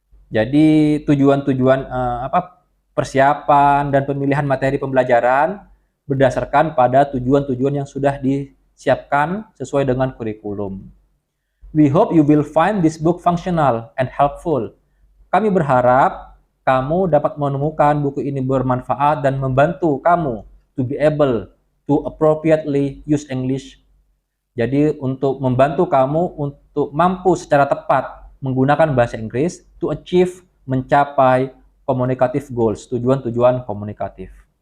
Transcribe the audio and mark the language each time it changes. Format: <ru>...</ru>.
<id>Jadi tujuan-tujuan persiapan dan pemilihan materi pembelajaran berdasarkan pada tujuan-tujuan yang sudah disiapkan sesuai dengan kurikulum.</id> <en>We hope you will find this book functional and helpful.</en> <id>Kami berharap kamu dapat menemukan buku ini bermanfaat dan membantu kamu</id> <en>to be able to appropriately use English.</en> <id>Jadi untuk membantu kamu untuk mampu secara tepat menggunakan bahasa Inggris</id> <en>to achieve,</en> <id>mencapai communicative goals, tujuan-tujuan komunikatif.</id>